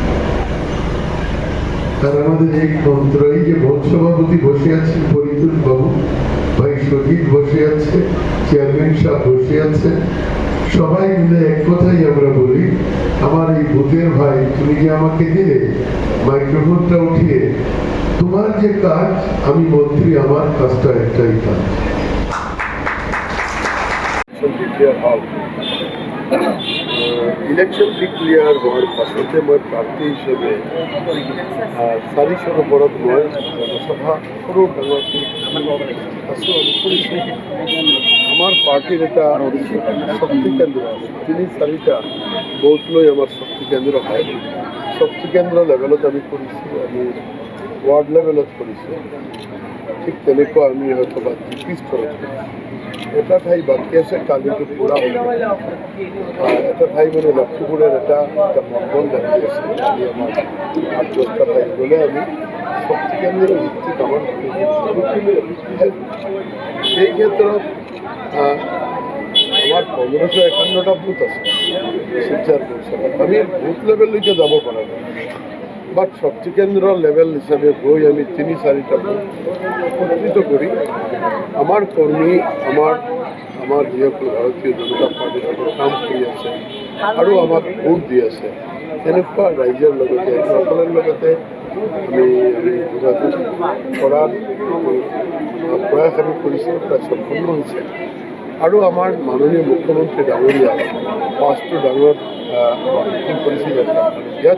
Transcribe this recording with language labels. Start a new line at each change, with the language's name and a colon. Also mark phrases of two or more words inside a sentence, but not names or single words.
Bangla: আর আমাদের এক মন্ত্র, এই যে ভোট সভাপতি বসে আছেন পরিতুল বাবু, ভাই সজিত বসে আছে, চেয়ারম্যান সাহেব বসে আছে, সবাই মিলে এক কথাই আমরা বলি, আমার এই ভূতের ভাই, তুমি যে আমাকে দিলে মাইক্রোফোনটা উঠিয়ে, তোমার যে কাজ, আমি মন্ত্রী, আমার কাজটা একটাই কাজ।
English: election declare
Assamese: হওয়ার পাছতে মই প্ৰাৰ্থী হিচাপে ৪০০ ওপৰত মই জনসভা সৰু ডাঙৰ আছোঁ আৰু কৰিছোঁ। আমাৰ পাৰ্টিৰ এটা শক্তি কেন্দ্ৰ আছে, ৩-৪টা বুথ লৈ আমাৰ শক্তি কেন্দ্ৰ হয়। শক্তি কেন্দ্ৰ লেভেলত আমি কৰিছোঁ, আমি
English: ward levelত
Assamese: কৰিছোঁ। ঠিক তেনেকুৱা আমি হয়তো বা জিপি স্তৰত এটা ঠাই বাকী আছে, কালিটো পূৰা এটা ঠাই মানে লক্ষীপুরের এটা মন্ডল বাকী আছে। কালি আমার ৮-১০টা ঠাই বলে আমি শক্তি কেন্দ্রের ভিত্তিত আমার সেই ক্ষেত্ৰত আমার ১৫৫১টা বুথ আছে শিলচর পৌরসভাত। আমি
English: booth levelলৈকে
Assamese: যাব পৰা নাই, বাট শক্তি কেন্দ্র লেভেল হিসাবে গৈ আমি ৩-৪টা বুথ একত্রিত করি আমার কর্মী, আমার যিসকল ভারতীয় জনতা পাৰ্টিৰ কাম কৰি আছে আৰু আমাক ভোট দি আছে, তেনেকুৱা ৰাইজৰ লগতে সকলৰ লগতে আমি যোগাযোগ কৰাৰ প্ৰয়াস আমি কৰিছোঁ, প্ৰায় সম্পূৰ্ণ হৈছে। আৰু আমাৰ মাননীয় মুখ্যমন্ত্ৰী ডাঙৰীয়া ৫টো ডাঙৰ মিটিং কৰিছিল ইয়াত।